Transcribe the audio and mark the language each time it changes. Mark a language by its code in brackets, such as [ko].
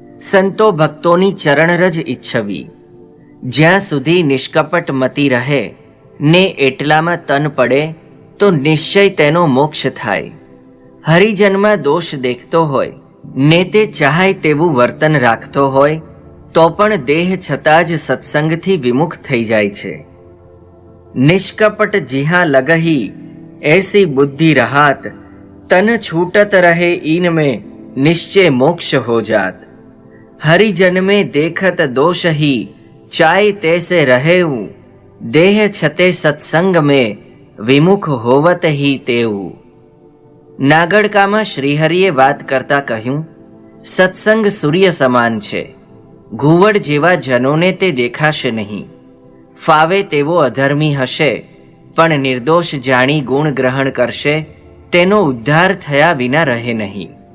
[gu] સંતો ભક્તોની ચરણરજ ઈચ્છવી. જ્યાં સુધી નિષ્કપટ મતિ રહે ને એટલામાં તન પડે તો નિશ્ચય તેનો મોક્ષ થાય. હરિજનમાં દોષ દેખતો હોય ને તે ચાહે તેવું વર્તન રાખતો હોય તો પણ દેહ છતાં જ સત્સંગથી વિમુખ થઈ જાય છે. [hi] નિષ્કપટ જીહા લગહી ऐसी बुद्धि रहात तन छूटत रहे इनमें निश्चय मोक्ष हो जात. हरिजन में देखत दोष ही चाय तैसे रहेऊ देह छते सत्संग में विमुख होवत ही तेऊ. [gu] નાગડકામાં શ્રીહરિએ વાત કરતા કહ્યું, સત્સંગ સૂર્ય સમાન છે. ઘુવડ જેવા જનોને તે દેખાશે નહીં. ફાવે તેવો અધર્મી હશે પણ નિર્દોષ જાણી ગુણ ગ્રહણ કરશે તેનો ઉદ્ધાર થયા વિના રહે નહીં.